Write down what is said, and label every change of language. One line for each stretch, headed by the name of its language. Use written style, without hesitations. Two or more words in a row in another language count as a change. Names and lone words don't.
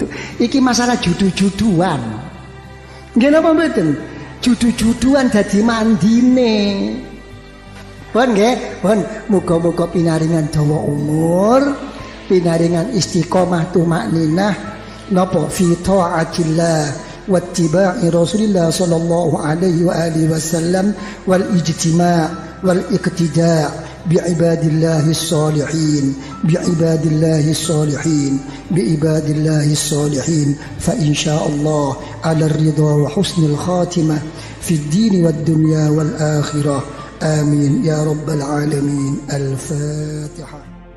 Javanese: Iki masalah judu-juduan. Nggih napa mboten? Judu-juduan dadi mandine. Pun nggih, pun muga-muga pinaringan dawa umur, pinaringan istiqomah tumakninah napa
Arabic: في طاعة الله واتباع رسول الله صلى الله عليه وعلى آله وسلم والاجتماع والاقتداء' بعباد الله الصالحين فإن شاء الله على الرضا وحسن الخاتمة في الدين والدنيا والآخرة آمين يا رب العالمين. الفاتحة.